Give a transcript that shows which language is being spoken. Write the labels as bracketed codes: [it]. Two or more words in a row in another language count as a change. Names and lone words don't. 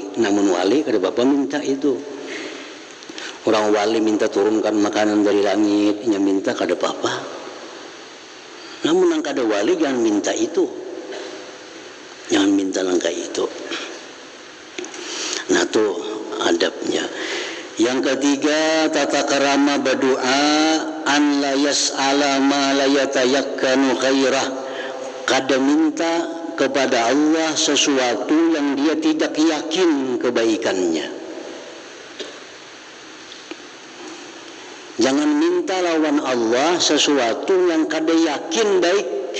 [bjn] Namun wali kada bapak minta itu. Orang wali minta turunkan makanan dari langit, nya minta kada apa-apa. Namun yang kada wali jangan minta itu. [id] Jangan minta langkah itu. Nah, itu adabnya. Yang ketiga, tata kerama berdoa [ar] an la yas'ala ma la yatayakkanu khairah. [bjn] Kada minta kepada Allah sesuatu yang dia tidak yakin kebaikannya. Jangan minta lawan Allah sesuatu yang kada yakin baik.